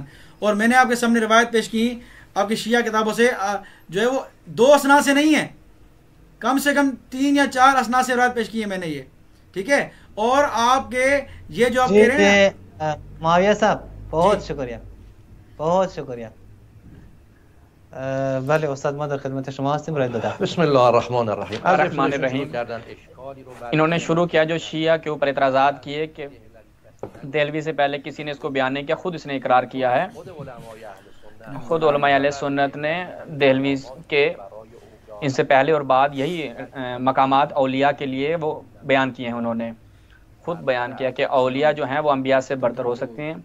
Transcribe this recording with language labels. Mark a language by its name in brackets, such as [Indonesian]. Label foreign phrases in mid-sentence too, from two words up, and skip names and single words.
[Urdu] اور میں نے آپ کے سامنے روایت پیش کی آپ کی شیعہ کتابوں سے، جو ہے وہ 2 اسناد سے نہیں ہے، کم سے کم 3 یا 4 اسناد سے روایت پیش کی ہے میں نے یہ، ٹھیک ہے؟ اور آپ کے یہ جو آپ کہہ رہے ہیں معاویہ صاحب بہت شکریہ، بہت شکریہ۔ [Persian] بله استاد ما در خدمت شما هستیم، رای داده۔ [Arabic] بسم الله الرحمن الرحیم۔ الرحمن الرحیم۔ [Urdu] انہوں نے شروع کیا جو شیعہ کے اوپر اعتراضات کیے کہ دہلوی سے پہلے کسی نے اس کو بیان نہیں کیا، خود اس نے اقرار کیا ہے، خود علماء اہل سنت نے دہلوی کے ان سے پہلے اور بعد یہی مقامات اولیاء کے لیے وہ بیان کیے ہیں، انہوں نے خود بیان کیا کہ اولیاء جو ہیں وہ انبیاء سے برتر ہو سکتے ہیں۔